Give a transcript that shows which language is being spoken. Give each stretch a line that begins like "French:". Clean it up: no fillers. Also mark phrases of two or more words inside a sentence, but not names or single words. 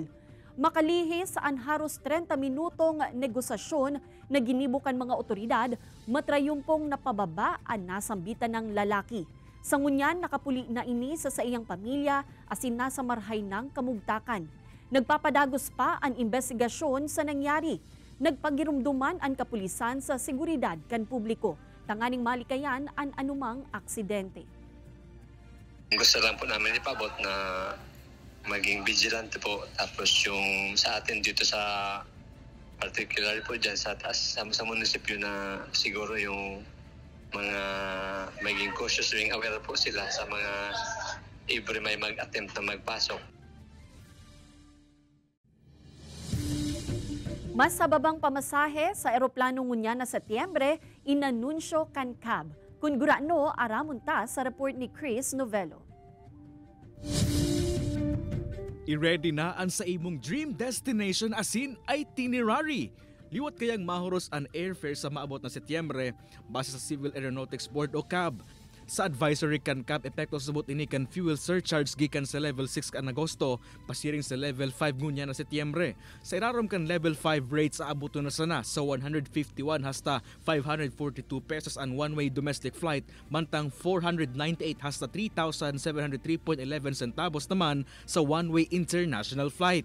Bikol: Makalihis ang haros 30 minutong negosasyon na ginibukan mga otoridad, matrayumpong napababa ang nasambitan ng lalaki. Sangunyan nakapuli na ini sa iyang pamilya asin nasa marhay ng kamugtakan. Nagpapadagos pa ang investigasyon sa nangyari. Nagpagirumduman ang kapulisan sa seguridad kan publiko. Tanganing malikayan ang anumang aksidente.
Filipino: Gusto lang po namin ipabot na maging vigilante po. Tapos yung sa atin dito sa particular po dyan sa taas, sa munisipyo na siguro yung mga maging cautious,
English: being aware
Filipino: po sila sa mga every may mag-attempt na magpasok.
Bikol: Mas sa babang pamasahe sa eroplano ngunya na Setyembre, inanunsyo kan CAB. Kung gurano, aramunta sa report ni Chris Novello. I-ready na ang sa imong
English: dream destination
Bikol: asin itinerary. Liwat kayang mahuros ang airfare sa maabot na Setyembre base sa Civil Aeronautics Board o CAB. Sa advisory kan CAB, epekto subot ini kan
English: fuel surcharge
Bikol: gikan sa level 6 kan Agosto, pasiring sa level 5 ngunya na Setyembre. Sa irarom kan level 5 rates sa abuto na sana sa 151 hasta 542 pesos ang
English: one-way domestic flight,
Bikol: mantang 498 hasta 3,703.11 centavos naman sa
English: one-way international flight.